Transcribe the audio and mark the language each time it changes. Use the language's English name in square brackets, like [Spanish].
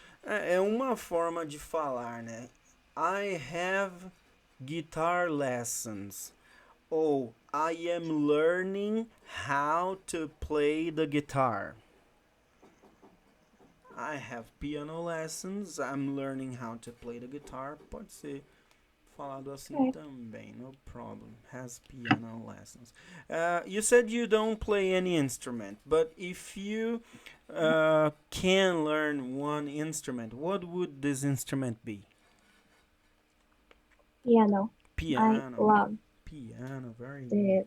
[Portuguese] É uma forma de falar, né? [English] I have guitar lessons. Ou I am learning how to play the guitar. I have piano lessons. I'm learning how to play the guitar. [Portuguese] Pode ser falado assim também, [English] no problem. Has piano lessons. You said you don't play any instrument, but if you can learn one instrument, what would this instrument be? Piano. I Piano. love Piano, very the